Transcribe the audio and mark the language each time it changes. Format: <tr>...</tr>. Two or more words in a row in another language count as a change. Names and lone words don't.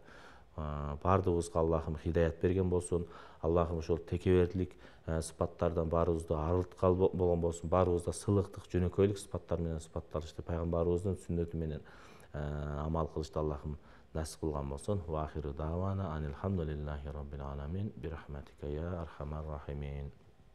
<ky>Бардыгыбызга Аллахым хидаят берген болсун. Аллахым ошол текебердилик сыпаттардан баарыбызды арылткан болгон болсун. Баарыбызда сылыктык, жөнөкөйлүк сыпаттар менен сыпатталышты, пайгамбарыбыздын сүннөтү менен амал кылышты Аллахым насип кылган болсун.</ky> <ar>وآخر دعوانا أن الحمد لله رب العالمين برحمتك يا أرحم الراحمين.</ar>